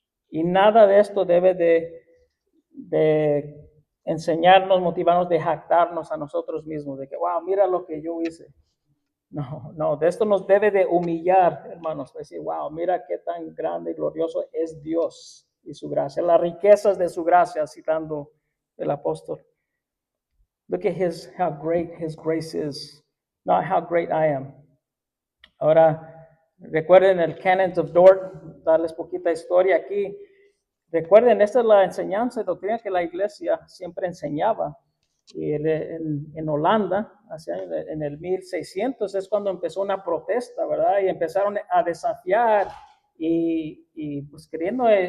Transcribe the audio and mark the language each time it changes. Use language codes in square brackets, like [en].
[es] Y nada de esto debe de enseñarnos, motivarnos, de jactarnos a nosotros mismos, de que, wow, mira lo que yo hice. No, de esto nos debe de humillar, hermanos, decir, wow, mira qué tan grande y glorioso es Dios y su gracia, las riquezas de su gracia, citando el apóstol. [en] Look at how great His grace is, not how great I am. [es] Ahora, recuerden el Canons of Dort, darles poquita historia aquí. Recuerden, esta es la enseñanza y doctrina que la iglesia siempre enseñaba. Y en Holanda, en el 1600, es cuando empezó una protesta, ¿verdad? Y empezaron a desafiar y pues queriendo